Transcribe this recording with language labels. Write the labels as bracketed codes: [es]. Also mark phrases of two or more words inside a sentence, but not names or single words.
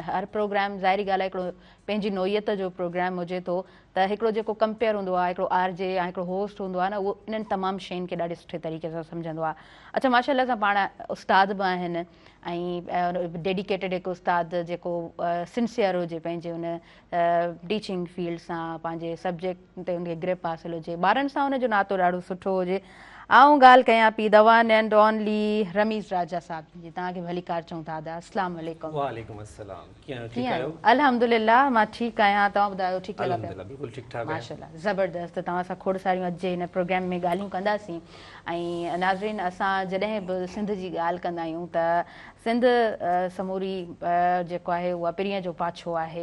[sd] हर प्रोग्राम, ज़ाहिरी ॻाल्हि आहे, हिकिड़ो पंहिंजी नोयत जो प्रोग्राम हुजे थो, त हिकिड़ो जेको कंपेयर हूंदो आहे, हिकिड़ो आरजे या हिकिड़ो होस्ट हूंदो आहे न, उहो इन्हनि तमामु शयुनि खे ॾाढे सुठे तरीक़े सां सम्झंदो आहे। अच्छा, माशाअल्लाह सां पाण उस्ताद बि आहिनि ऐं डेडिकेटेड हिकु उस्ताद जेको सिंसियर हुजे पंहिंजे उन [en] teaching field [sd] सां, पंहिंजे सब्जेक्ट ते उनखे ग्रिप हासिलु हुजे, ॿारनि सां उनजो नातो ॾाढो सुठो हुजे। आऊं ॻाल्हि कयां पई [en] the one and only [sd] रमीज़ राजा साहब जी, तव्हांखे भलीकार चऊं था। [ar] السلام عليكم. وعليكم السلام. [sd] कीअं आहियो? अल्हम्दुलिल्लाह, मां ठीकु आहियां। तव्हां ॿुधायो, ठीकु लॻा पिया? बिल्कुलु ठीकु ठाक। माशाअल्लाह, ज़बरदस्त। तव्हां सां खोड़ सारियूं अॼु जे हिन प्रोग्राम में ॻाल्हियूं कंदासीं। ऐं नाज़रीन, असां जॾहिं बि सिंध जी ॻाल्हि कंदा आहियूं त सिंध समूरी जेको आहे उहा पीरीअ जो पाछो आहे।